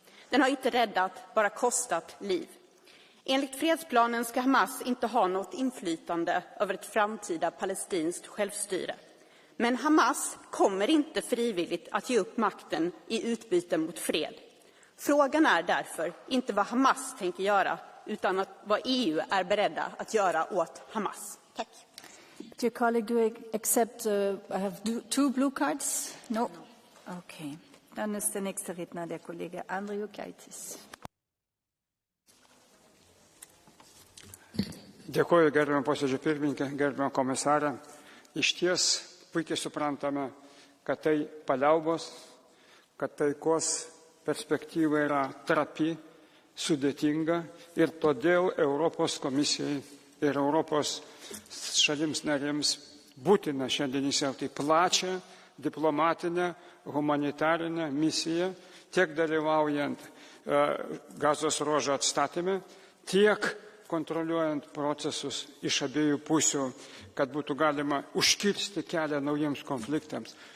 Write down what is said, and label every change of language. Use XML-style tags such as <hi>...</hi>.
<sv>Den har inte räddat, bara kostat liv. Enligt fredsplanen ska Hamas inte ha något inflytande över ett framtida palestinskt självstyre. Men Hamas kommer inte frivilligt att ge upp makten i utbyte mot fred. Frågan är därför inte vad Hamas tänker göra, utan vad EU är beredda att göra åt Hamas. Tack.</sv> <en>Dear colleague, do you accept, I have 2 blue cards? No? Okay.</en> <de>Dann ist der nächste Redner der Kollege Andriukaitis.</de> <lt>Dėkuoju, gerbiamą posėdžio pirmininkę, gerbiamą komisarę. Išties puikiai suprantame, kad tai paliaubos, kad taikos perspektyva yra trapi, sudėtinga ir todėl Europos komisijai ir Europos šalims narėms būtina šiandien įsitraukti plačią diplomatinę, humanitarinę misiją, tiek dalyvaujant Gazos ruožo atstatyme, tiek kontroliuojant procesus iš abiejų pusių, kad būtų galima užkirsti kelią naujiems konfliktams.</lt>